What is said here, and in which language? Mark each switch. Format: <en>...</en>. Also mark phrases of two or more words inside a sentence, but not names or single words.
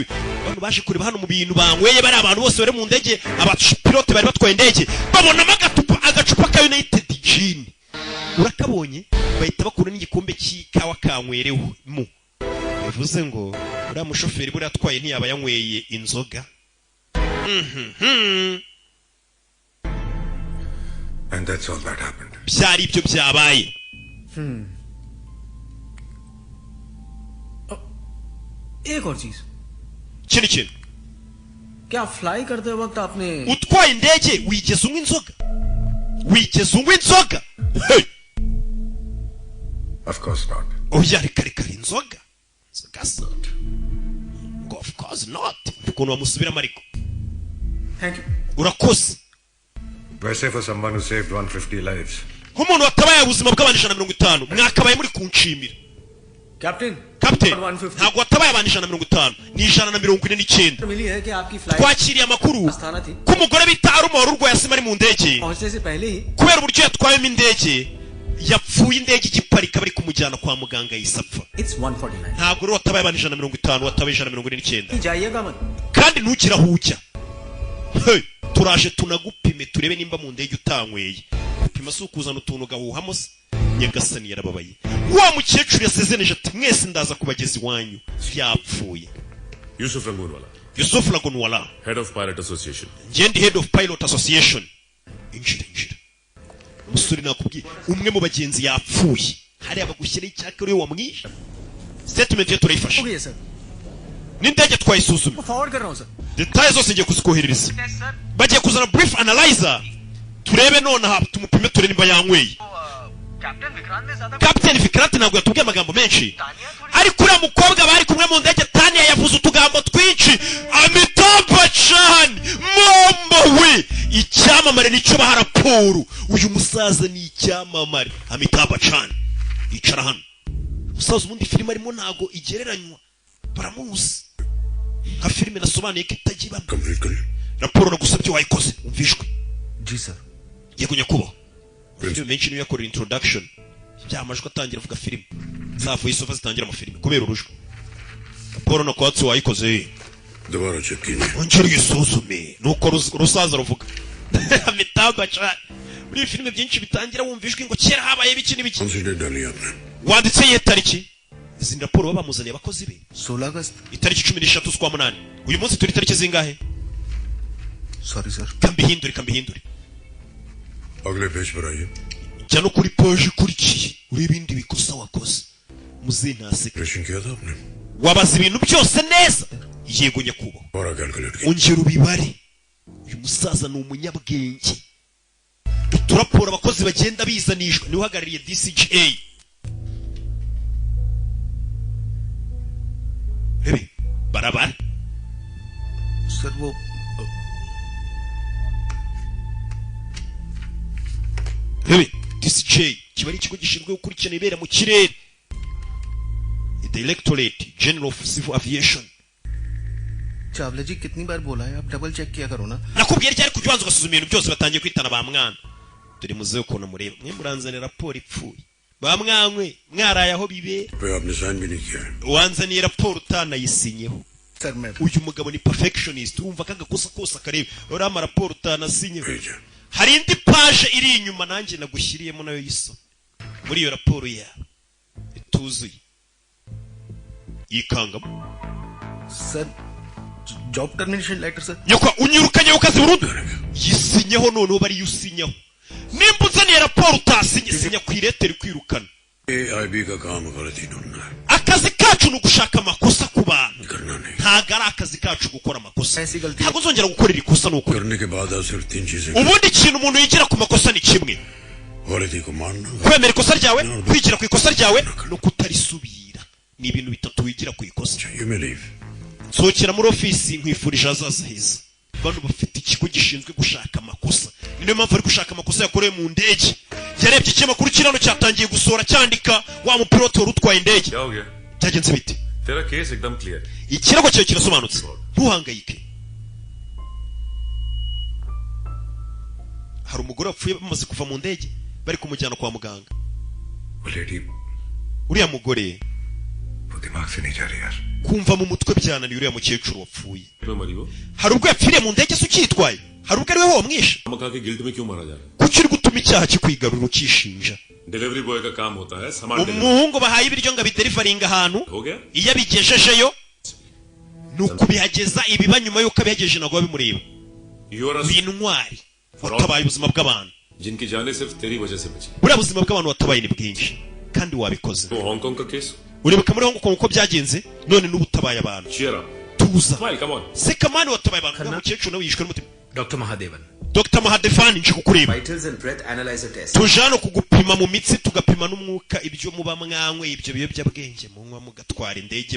<rw>Abantu baje kureba hano mu bintu banyweye bari abantu bose bari mu ndege abapilote bari batwaye indege babonamo agacupa ka United Gin. Urakabonye bahita bakura n'igikombe cy'ikawa kanywerewe mu. Bivuze ngo uriya mushoferi buri atwaye ntiyaba yanyweye inzoga.</rw> <en>And that's all that happened.</en> <rw>Byari ibyo byabaye.</rw> <hi>एक और चीज.</hi> <rw>Kintu.</rw> <hi>क्या फ्लाई करते वक्त आपने</hi> <rw>utwaye indege wigeze unywa inzoga? Wigeze unywa inzoga?</rw> <en>Hey. Of course not.</en> <rw>Oya reka inzoga. Gasot.</rw> <en>Of course not.</en> <rw>Ukuntu wamusubiramo ariko.</rw> <en>Thank you.</en> <rw>Urakoze.</rw> <en>वैसे for someone who saved 150 lives.</en> <rw>Nk'umuntu watabaye ubuzima bw'abantu 150 mwakabaye muri kunshimira. Captain. Ntabwo watabaye abantu 150 ni 149.</rw> <hi>मिली है कि आपकी फ्लाइट</hi> <rw>twakiriye amakuru ko umugore bita Arumoro urwaye asima ari mu ndege.</rw> <hi>पहुंचने से पहले ही</hi> <rw>kubera uburyo yatwayemo indege yapfuye indege igiparika bari kumujyana kwa muganga yisapfa.</rw> <en>It's 149.</en> <rw>Ntabwo rero watabaye abantu 150 watabaye 149.</rw> <hi>जाइएगा मत.</hi> <rw>Kandi ntukira hujya. Hey, turaje tunagupime turebe nimba mu ndege utanyweye. Gupima si ukuzana utuntu gahuhamo se. Nyagasani yarababaye. Wa mukecuru yasezeneje ati mwese ndaza kubageza iwanyu. Yapfuye. Yusuf Lagunwala.</rw> <en>Head of Pilot Association.</en> <rw>Ngendi</rw> <en>Head of Pilot Association.</en> <rw>Injira. Umusore nakubwiye umwe mu bagenzi yapfuye. Hari abagushyiraho icyaka uri wamwisha. Statement ye turayifasha.</rw> <en>Okay sir.</en> <rw>N'indege twayisuzuma.</rw> <hi>Forward कर रहा हूं sir.</hi> <rw>Details zose ngiye kuzikoherereza. Bagiye kuzana</rw> <en>brief analyzer.</en> <rw>Turebe none aha tumupime turebe nimba yanyweye. Captain Vikrant ntabwo yatubwiye amagambo menshi. Ariko uriya mukobwa bari kumwe mu ndege Tania yavuze utugambo twinshi. Amitabh Bachchan mombo we icyamamare nicyo baha raporo. Uyu musaza ni icyamamare Amitabh Bachchan. Icara hano. Musaza ubundi filime arimo ntago igereranywa. Baramuzi. Nka filime nasobanuye ko itagira raporo nagusabye wayikoze umvishwe.</rw> <hi>जी sir.</hi> <rw>Yego nyakubo. Filime menshi niyo yakora introduction. Byamajwe atangira avuga filime. Za</rw> <en>voice over</en> <rw>zitangira mu filime kubera urujwe. Raporo no kwatsi wayikoze.</rw> <hi>दोबारा चेक कीजिए.</hi> <rw>Ongera uyisuzume nuko rusaza ruvuga. Amitabh Bachchan. Muri filime byinshi bitangira wumvishwe ngo kera habaye biki n'ibiki.</rw> <hi>कंसीडर डालिए आपने.</hi> <rw>Wanditse ye tariki. Izi raporo babamuzaniye abakozi be.</rw> <hi>16 अगस्त.</hi> <rw>Itariki 13 z'ukwa munani. Uyu munsi turi tariki zingahe?</rw> <en>Sorry sir.</en> <rw>Kambihindure.</rw> <hi>अगले पेज पर आइए.</hi> <rw>Jya no kuri page ikurikiye urebe ibindi bikosa wakoze. Muzinase.</rw> <hi>ऑपरेशन किया था आपने.</hi> <rw>Wabaza ibintu byose neza. Yego nyakubo.</rw> <hi>और कैलकुलेट किया.</hi> <rw>Ongera ubibare. Uyu musaza ni umunyabwenge. Uturaporo abakozi bagenda bizanishwa ni uhagarariye DCGA. barabara</rw> <hi>सर वो</hi> <rw>DCJ kiba ari ikigo gishinzwe gukurikirana ibera mu kirere</rw> <en>Directorate General of Civil Aviation.</en> <hi>चावला जी कितनी बार बोला है आप</hi> <en>double check</en> <hi>किया करो ना</hi> <rw>nakubwiye ryari kubanza ugasuzuma ibintu byose batangiye kwitana ba mwana turi muzeyo ukuntu mureba mwe muranzanira raporo ipfuye ba mwankwe mwaraye aho bibe</rw> <hi>आपने साइन भी नहीं किया</hi> <rw>wanzaniye raporo utanayisinyeho uyu mugabo ni perfectionist urumva kagakosa kose akareba urama raporo utanasinyeho hari indi page iri inyuma nanjye nagushyiriyemo nayo yiso muri iyo raporo yawe ituzuye yikangamo</rw> <en>sir job termination letter sir</en> <rw>nyoko unyirukanye ukazi burundu yisinyeho none bari yusinyeho nimba uzaniye raporo utasinye sinya ku ireteri kwirukana</rw> <hi>AIB का काम गलती ढूंढना है</hi> <rw>akazi kacu ni gushaka amakosa ku bantu ntago ari akazi kacu gukora amakosa ntago uzongera gukorera ikosa nuko</rw> <hi>करने के बाद आप सिर्फ 3 चीजें</hi> <rw>ubundi ikintu umuntu yigira ku makosa ni kimwe</rw> <hi>गलती को मानना</hi> <rw>kwemera ikosa ryawe kwigira ku ikosa ryawe no kutarisubira ni ibintu bitatu wigira ku ikosa sohokera muri ofisi nkwifurije azaza heza bano bafite ikigo gishinzwe gushaka amakosa niyo mpamvu ari gushaka amakosa yakorewe mu ndege yarebye ikinyamakuru kirano cyatangiye gusohora cyandika wa mupilote wari utwaye indege byagenze bite</rw> <hi>तेरा केस एकदम क्लियर</hi> <rw>ikirego cyawe kirasobanutse ntuhangayike hari umugore wapfuye bamaze kuva mu ndege bari kumujyana kwa muganga uriya mugore kumva mu mutwe byananiye uriya mukecuru wapfuye hari ubwo yapfiriye mu ndege se ukitwaye hari ubwo ari we wamwishe kuki uri gutuma icyaha kikwigarura ukishinja</rw> <en>delivery boy</en> <hi>का काम होता है सामान</hi> <rw>umuhungu bahaye ibiryo ngo abiderivaringa ahantu iyo abigejejeyo ni ukubihageza ibiba nyuma y'uko abihagejeje ntabwo babimureba w'intwari watabaye ubuzima bw'abantu</rw> <hi>जिनकी जाने सिर्फ तेरी वजह से बची</hi> <rw>buriya buzima bw'abantu watabaye ni bwinshi kandi wabikoze</rw> <hi>हांगकांग का केस</hi> <rw>uribuka muri Hong Kong uko byagenze none n'ubu utabaye abantu tuza seka mani watabaye abantu umukecuru nawe yishwe n'umutima Dr. Mahadevan nje kukureba tujano kugupima mu mitsi tugapima n'umwuka ibyo muba mwankwe ibyo biyobyabwenge munywa mugatwara indege</rw>